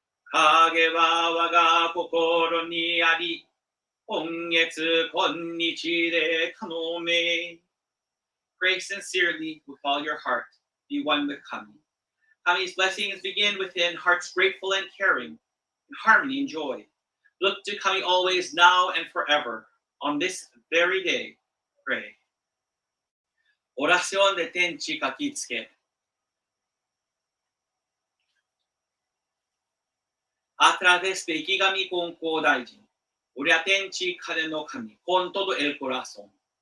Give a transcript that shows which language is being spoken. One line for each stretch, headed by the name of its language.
Japanese: 影は我が心にあり、今月今日で頼め。
English: Pray sincerely with all your heart. Be one with Kami. Kami's blessings begin within hearts grateful and caring, in harmony and joy. Look to Kami always, now and forever. On this very day, pray.
Spanish: Oración de Tenchi Kakitsuke. A través de Ikigami Konko Daijin, Oria Tenchi Kane no Kami, con todo el corazón.